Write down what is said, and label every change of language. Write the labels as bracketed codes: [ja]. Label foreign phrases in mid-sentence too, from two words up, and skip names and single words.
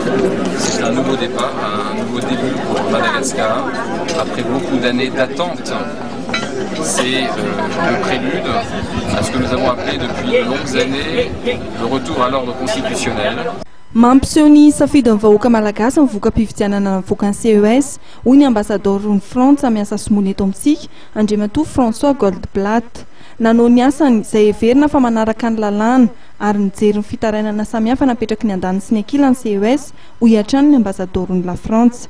[fr] C'est un nouveau départ, un nouveau début pour Madagascar après beaucoup d'années d'attente. C'est le prélude à ce que nous avons appelé depuis de longues années le retour à l'ordre constitutionnel. [mg] Mampiseho ny safidin'ny vahoaka malagasy ny voka-pifidianana navoaka ny CES hoy ny ambassadeur-ny Frantsa miasa somony eto amintsika Andriamatoa François Goldblatt. Nanao ny asany izay heverina fa manaraka ny lalàna ary nijery ny fitarainana samihafa napetraky ny andany sy ny ankilany CES hoy hatrany ny ambassadeur-ny la France.